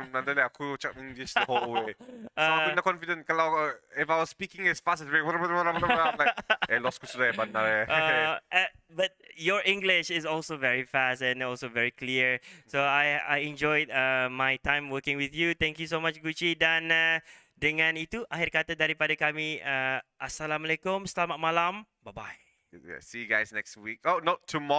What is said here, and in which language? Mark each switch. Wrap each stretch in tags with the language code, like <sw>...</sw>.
<ms>Nanti aku cakap English</ms> <en>the whole way. So aku not confident kalau if I was speaking as fast as Ray, I'm like, lost</en> <ms>ko sudah bandar.</ms> <en>But your English is also very fast and also very clear. So I enjoyed my time working with you. Thank you so much, Gucci.</en> <ms>Dan dengan itu akhir kata daripada kami. Assalamualaikum, selamat malam.</ms> <en>Bye bye. See you guys next week. Oh no, tomorrow.</en>